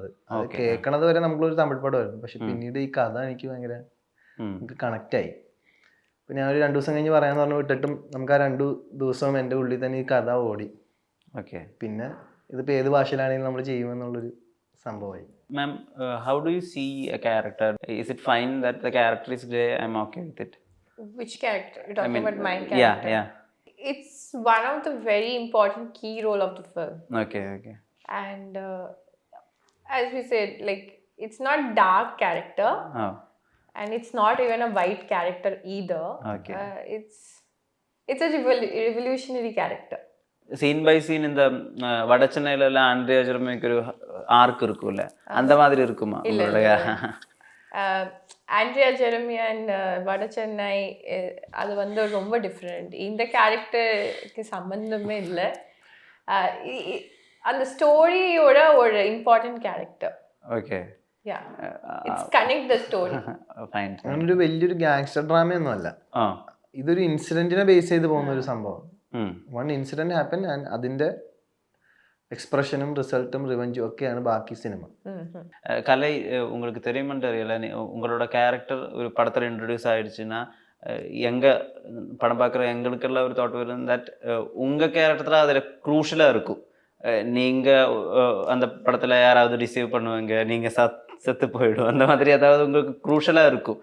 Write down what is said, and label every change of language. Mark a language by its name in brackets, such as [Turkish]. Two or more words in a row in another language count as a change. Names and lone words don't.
[Malayalam] അത് കേൾക്കണത് വരെ നമ്മളൊരു തമിഴ് പടമായിരുന്നു. പക്ഷെ പിന്നീട് ഈ കഥ എനിക്ക് ഭയങ്കര കണക്ട് ആയി. ഇപ്പം ഞാൻ ഒരു 2 ദിവസം കഴിഞ്ഞ് പറയാന്ന് പറഞ്ഞ് വിട്ടിട്ടും നമുക്ക് ആ 2 ദിവസവും എൻ്റെ ഉള്ളിൽ തന്നെ ഈ കഥ ഓടി. പിന്നെ ഇതിപ്പോൾ ഏത് ഭാഷയിലാണെങ്കിലും നമ്മൾ ചെയ്യുമെന്നുള്ളൊരു സംഭവമായി. [English] Ma'am, how do you see a character? Is it fine that the character is grey? I'm okay with it. Which character? You're talking about my character? Yeah. It's one of the very important key role of the film. Okay. And as we said, like, it's not dark character. Oh. And it's not even a white character either. Okay. It's a revolutionary character. Scene by scene in the [Tamil] வடச்சென்னையில ஆண்ட்ரியா ஜெரமிக்கு ஒரு ஆர்க் இருக்கும்ல, அந்த மாதிரி இருக்குமா? ஆண்ட்ரியா ஜெரமி அண்ட் வடச்சென்னை அது வந்து ரொம்ப டிஃப்ரெண்ட். இந்த கேரக்டருக்கு சம்பந்தமே இல்லை. அந்த ஸ்டோரியோட ஒரு இம்பார்ட்டன்ட் கேரக்டர். [Malayalam] ഓക്കെ. അങ്ങനൊരു വലിയൊരു ഗാങ്സ്റ്റർ ഡ്രാമയൊന്നും അല്ല. ഇതൊരു ഇൻസിഡന്റിനെ ബേസ് ചെയ്ത് പോകുന്ന ഒരു സംഭവം. [English] one incident happen and [Malayalam] അതിന്റെ എക്സ്പ്രഷനും റിസൾട്ടും റിവഞ്ചും ஒക്കെയാണ് ബാക്കി സിനിമ. [Tamil] கலை உங்களுக்கு தெரியுமென்று தெரியல, உங்களோட கேரக்டர் ஒரு படத்தில் இன்ட்ரடியூஸ் ஆயிடுச்சுன்னா எங்கள் படம் பார்க்குற எங்களுக்கெல்லாம் ஒரு தாட் வரும் தட் உங்கள் கேரக்டர் அதில் க்ரூஷலாக இருக்கும். நீங்கள் அந்த படத்தில் யாராவது ரிசீவ் பண்ணுவாங்க, நீங்கள் செத்து போயிடும், அந்த மாதிரி ஏதாவது உங்களுக்கு க்ரூஷலாக இருக்கும்.